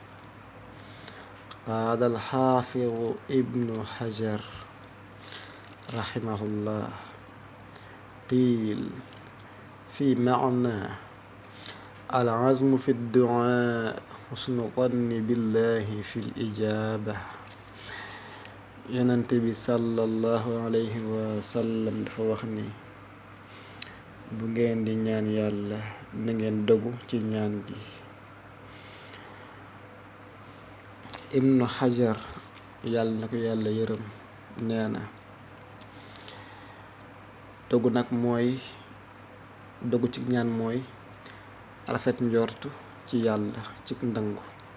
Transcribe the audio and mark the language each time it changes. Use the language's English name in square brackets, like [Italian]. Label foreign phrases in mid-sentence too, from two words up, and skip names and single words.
[Arabic] قال الحافظ ابن حجر رحمه الله: قيل في معنى العزم في الدعاء حسن الظن بالله في الإجابة. [Wolof] Yonent bi [Arabic] صلى الله عليه وسلم [Wolof] dafa wax ni bu ngeen di ñaan yàlla na ngeen dogu ci ñaan gi. Ibnu Hajar yàlla na ko yàlla yërëm nee na dogu nag mooy dogu ci ñaan mooy rafet njortu ci yàlla ci ndangu